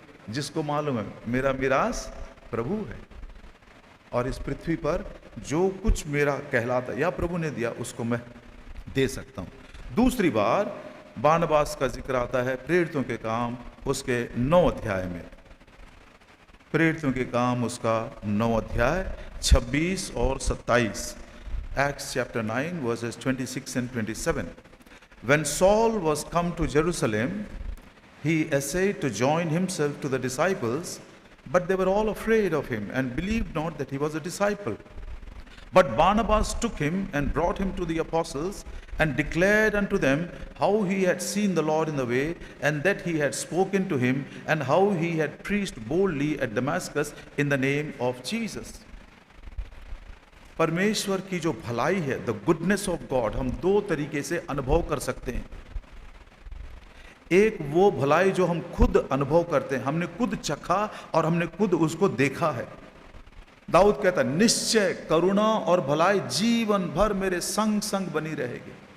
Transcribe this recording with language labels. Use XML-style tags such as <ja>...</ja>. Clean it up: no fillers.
<hi>जिसको मालूम है मेरा मिरास प्रभु है और इस पृथ्वी पर जो कुछ मेरा कहलाता या प्रभु ने दिया उसको मैं दे सकता हूं। दूसरी बार बारनबास का जिक्र आता है प्रेरितों के काम उसके 9 अध्याय में। प्रेरितों के काम उसका 9 अध्याय 26 और 27।</hi> <en>Acts chapter 9 verses 26 and 27. When Saul was come to Jerusalem, he essayed to join himself to the disciples, but they were all afraid of him and believed not that he was a disciple. But Barnabas took him and brought him to the apostles and declared unto them how he had seen the Lord in the way, and that he had spoken to him, and how he had preached boldly at Damascus in the name of Jesus.</en> <hi>परमेश्वर की जो भलाई है,</hi> <en>the goodness of God,</en> <hi>हम 2 तरीके से अनुभव कर सकते हैं। एक वो भलाई जो हम खुद अनुभव करते हैं, हमने खुद चखा और हमने खुद उसको देखा है। दाऊद कहता है निश्चय करुणा और भलाई जीवन भर मेरे संग संग बनी रहेगी।</hi>